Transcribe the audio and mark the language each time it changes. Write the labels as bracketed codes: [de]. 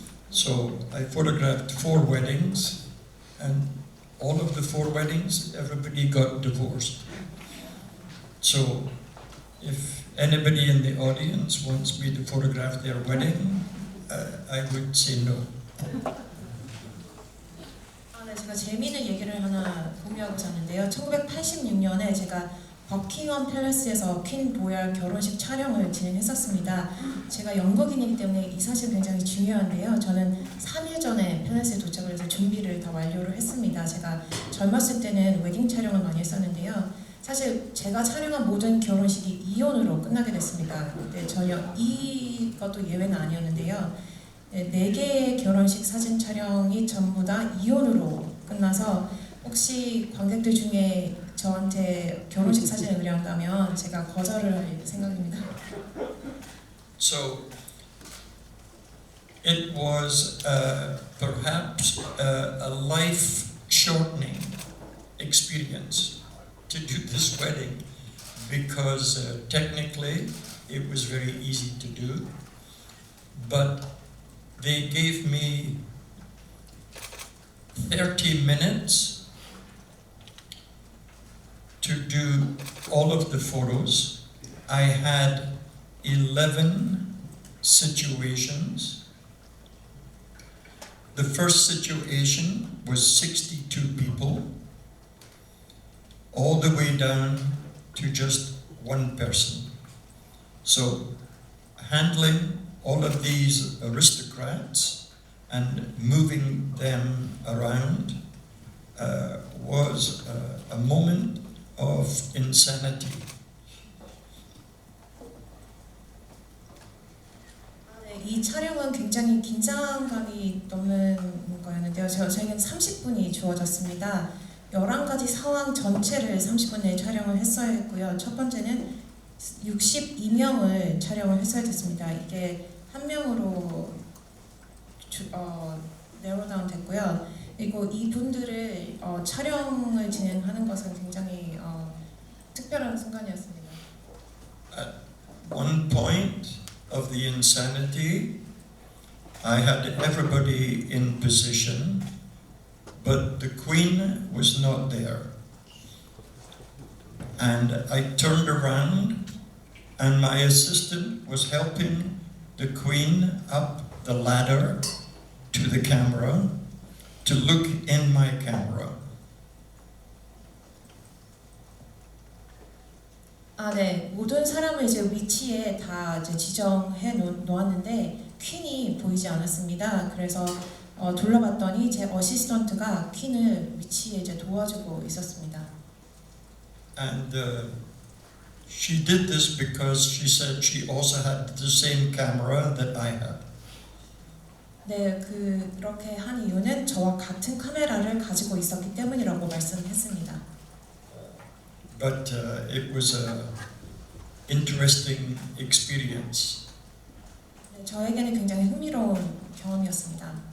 [en] So I photographed 4 weddings, and all of the 4 weddings, everybody got divorced. So if anybody in the audience wants me to photograph their wedding, I would say no. [ko] 네, 제가 재미있는 얘기를 하나 공유하고자 하는데요. 1986년에 제가 버킹엄 팰리스에서 퀸 보얄 결혼식 촬영을 진행했었습니다. 제가 영국인이기 때문에 이 사실 굉장히 중요한데요. 저는 3일 전에 팰리스에 도착을 해서 준비를 다 완료를 했습니다. 제가 젊었을 때는 웨딩 촬영을 많이 했었는데요. 사실 제가 촬영한 모든 결혼식이 이혼으로 끝나게 됐습니다. 근데 전혀 이것도 예외는 아니었는데요. 4개의 결혼식 사진 촬영이 전부 다 이혼으로 끝나서 혹시 관객들 중에 저한테 결혼식 사진을 의뢰한다면 제가 거절을 할 생각입니다. [en] So it was perhaps a life-shortening experience to do this wedding because technically it was very easy to do, but they gave me 30 minutes to do all of the photos. I had 11 situations. The first situation was 62 people, all the way down to just 1 person. So handling all of these aristocrats and moving them around was a moment of insanity. [ko] 이 촬영은 굉장히 긴장감이 넘는 거였는데요. 저에게는 30분이 주어졌습니다. 11가지 상황 전체를 30분 내에 촬영을 했어야 했고요. 첫 번째는 62명을 촬영을 했어야 됐습니다. 이게 한 명으로 네로다운 됐고요. 그리고 이분들을 촬영을 진행하는 것은 굉장히 특별한 순간이었습니다. [en] At one point of the insanity, I had everybody in position, but the Queen was not there. And I turned around, and my assistant was helping the Queen up the ladder to the camera to look in my camera. [ko] 네, 모든 사람을 이제 위치에 다 이제 지정해 놓았는데 퀸이 보이지 않았습니다. 그래서 둘러봤더니 제 어시스턴트가 퀸을 위치에 이제 도와주고 있었습니다. [en] And she did this because she said she also had the same camera that I had. [ko] 네, 그렇게 한 이유는 저와 같은 카메라를 가지고 있었기 때문이라고 말씀했습니다. [en] But it was an interesting experience. [ko] 네, 저에게는 굉장히 흥미로운 경험이었습니다.